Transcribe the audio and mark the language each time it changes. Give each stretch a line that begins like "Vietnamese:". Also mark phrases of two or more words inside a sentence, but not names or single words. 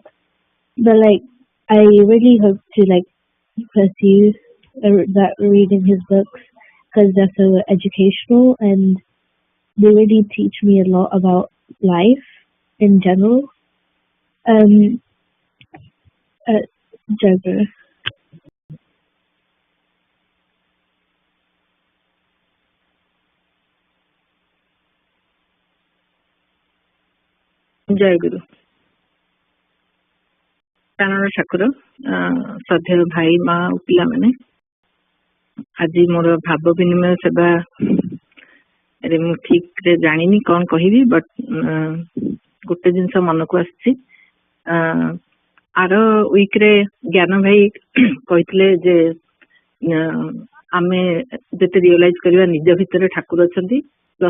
English: But I really hope to pursue that reading his books because they're so educational and they really teach me a lot about life in general. Jagger.
Odia: ଜୟ ଗୁରୁ ପ୍ରାଣର ଠାକୁର ଶ୍ରଦ୍ଧେୟ ଭାଇ ମାଁ ପିଲା ମାନେ ଆଜ ମୋର ଭାବ ବିନିମୟ ସେବା ରେ ମୁ ଠିକ ରେ ଜାଣିନି କଉଣ କହିବି ବଟ ଗୋଟେ ଜିନସ ମନ କୋ ଆଛି ଆର ୱିକ ରେ ଜ୍ଞାନ ଭାଇ କହିତଲେ ଜେ ଆମେ ଜେତେ ରିଅଲାଇଜ କରବା ନିଜ ଭିତର ଠାକୁର ଅଛନ୍ତି ପ୍ଲସ